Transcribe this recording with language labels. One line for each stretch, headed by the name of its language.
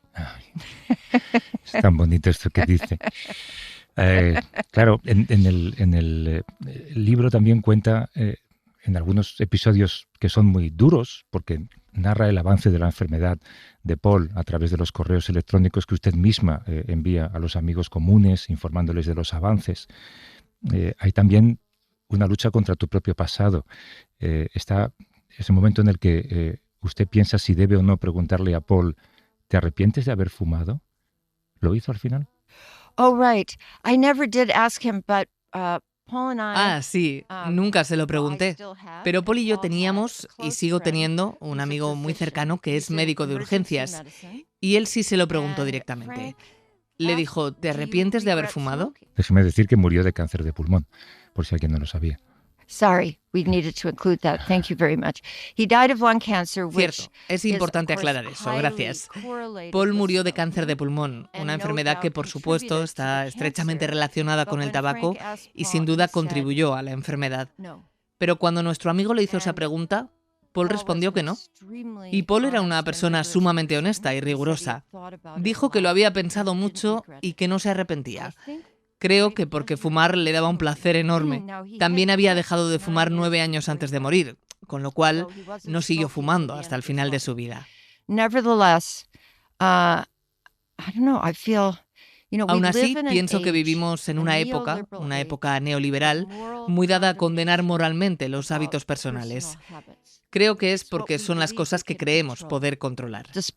Spanish: Ay, es tan bonito esto que dice. Claro, en el libro también cuenta en algunos episodios que son muy duros, porque narra el avance de la enfermedad de Paul a través de los correos electrónicos que usted misma envía a los amigos comunes, informándoles de los avances. Hay también una lucha contra tu propio pasado. Está ese momento en el que usted piensa si debe o no preguntarle a Paul, ¿te arrepientes de haber fumado? ¿Lo hizo al final?
English: Oh, right. I never did ask him, but Paul and I,
Spanish: Sí, nunca se lo pregunté. Pero Paul y yo teníamos, y sigo teniendo, un amigo muy cercano que es médico de urgencias. Y él sí se lo preguntó directamente. Le dijo, ¿te arrepientes de haber fumado? Déjeme decir que murió de cáncer de pulmón, por si alguien no lo sabía.
English: Sorry, we needed to include that. Thank you very much. He died of lung cancer, which
Spanish: Cierto, es importante aclarar eso, gracias. Paul murió de cáncer de pulmón, una enfermedad que por supuesto está estrechamente relacionada con el tabaco y sin duda contribuyó a la enfermedad. Pero cuando nuestro amigo le hizo esa pregunta, Paul respondió que no. Y Paul era una persona sumamente honesta y rigurosa. Dijo que lo había pensado mucho y que no se arrepentía. Creo que porque fumar le daba un placer enorme. También había dejado de fumar 9 años antes de morir, con lo cual no siguió fumando hasta el final de su vida.
English: Nevertheless, I don't know, I feel,
Spanish: Aún así, pienso que vivimos en una época neoliberal, muy dada a condenar moralmente los hábitos personales. Creo que es porque son las cosas que creemos poder controlar.